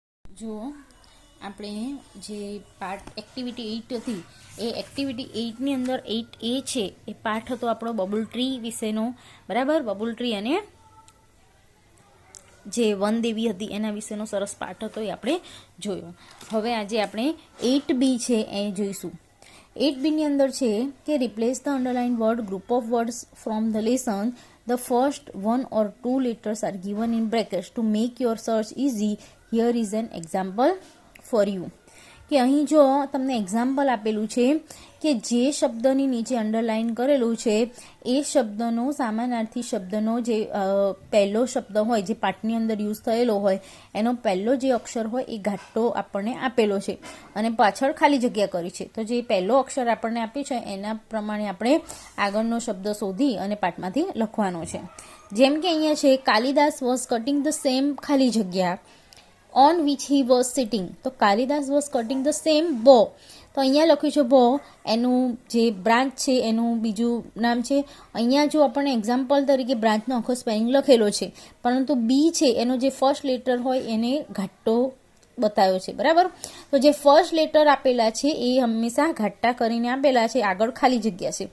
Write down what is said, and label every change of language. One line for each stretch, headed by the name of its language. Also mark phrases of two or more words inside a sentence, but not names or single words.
Gujarati: જો આપણે જે
English: part activity
Gujarati: 8 હતી એ એક્ટિવિટી 8ની અંદર 8A છે એ પાઠ હતો આપણો
English: bubble tree
Gujarati: વિશેનો, બરાબર.
English: bubble tree
Gujarati: અને જે વનદેવી હતી એના વિશેનો સરસ પાઠ હતો એ આપણે જોયો. હવે આજે આપણે 8B છે એ જોઈશું. 8Bની અંદર છે કે
English: replace the underline word group of words from the lesson. The first one or two letters are given in brackets to make your search easy. Here is an example for you.
Gujarati: કે અહીં જો તમને એક્ઝામ્પલ આપેલું છે કે જે શબ્દની નીચે અંડરલાઇન કરેલું છે એ શબ્દનો સમાનાર્થી શબ્દનો જે પહેલો શબ્દ હોય જે પાઠની અંદર યુઝ થયેલો હોય એનો પહેલો જે અક્ષર હોય એ ઘાટો આપણને આપેલો છે અને પાછળ ખાલી જગ્યા કરી છે. તો જે પહેલો અક્ષર આપણને આપ્યો છે એના પ્રમાણે આપણે આગળનો શબ્દ શોધી અને પાઠમાંથી લખવાનો છે. જેમ કે અહીંયા છે
English: કાલિદાસ was cutting the same
Gujarati: ખાલી જગ્યા
English: on which he was sitting. તો કાલિદાસ was cutting the same bow.
Gujarati: તો અહીંયા લખ્યું છે bow, એનું જે બ્રાન્ચ છે એનું બીજું નામ છે. અહીંયા જો આપણને એક્ઝામ્પલ તરીકે બ્રાન્ચનો આખો સ્પેલિંગ લખેલો છે, પરંતુ બી છે એનો જે
English: first letter
Gujarati: હોય એને ઘાટો બતાવ્યો છે, બરાબર. તો જે
English: first letter
Gujarati: આપેલા છે એ હંમેશા ઘાટા કરીને આપેલા છે, આગળ ખાલી જગ્યા છે.